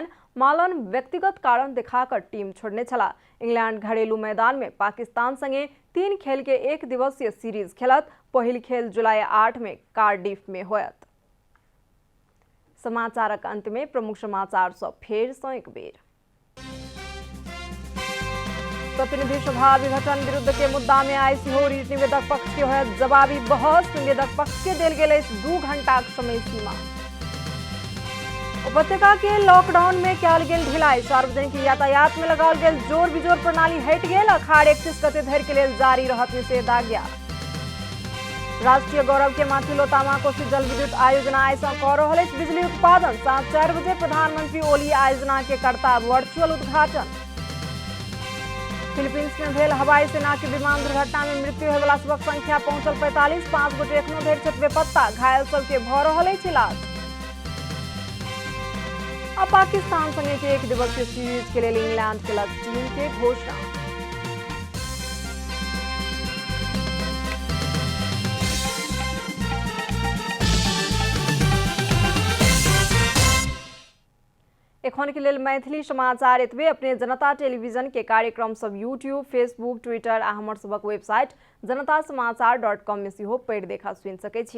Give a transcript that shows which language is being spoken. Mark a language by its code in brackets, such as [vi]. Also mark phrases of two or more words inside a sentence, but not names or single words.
[mai] मालन व्यक्तिगत कारण दिखाकर टीम छोड़ने छला। इंग्लैंड घरेलू मैदान में पाकिस्तान संगे 3 खेल के 1 दिवसीय सीरीज खेलत। पहिल खेल जुलाई 8 में कार्डिफ में होयत। समाचारक अंत में प्रमुख समाचार सब फेर सँ एक बेर। प्रतिनिधि सभा विघटन विरुद्ध के मुद्दा में आई सिहोर निवेदक पक्ष के होयत जवाबी बहस। निवेदक पक्ष के देल गेल 2 घंटा समय सीमा। उपत्यका के लॉकडाउन में कयल गेल ढिलाई। सार्वजनिक यातायात में लगाओल गेल जोर बिजोर प्रणाली हटि गेल। अखाड़ 31 गते धरि के लेल जारी रहत निषेधाज्ञा। राष्ट्रीय गौरव के माथिलो तामा कोसी जल विद्युत आयोजना आइ सँ कऽ रहल अछि बिजली उत्पादन। साँझ 4 बजे प्रधानमंत्री ओली आयोजना के करता वर्चुअल उद्घाटन। फिलीपींस में भेल हवाई सेना के विमान दुर्घटना में मृत्यु होय वाला सबक संख्या पहुंचल 45। 5 गोटे एखनो धरि छथि बेपत्ता। घायल सबके भऽ रहल अछि इलाज। अब पाकिस्तान संगे के 1 दिवसीय सीरीज के लिए इंग्लैंड के टीम के घोषणा। एखन के लेल मैथिली समाचार एतबे। अपने जनता टेलीविजन के कार्यक्रम सब यूट्यूब, फेसबुक, ट्विटर आ हमर सबक वेबसाइट जनतासमाचार.com में सेहो पढ़ि देखा सुनि सकै छी।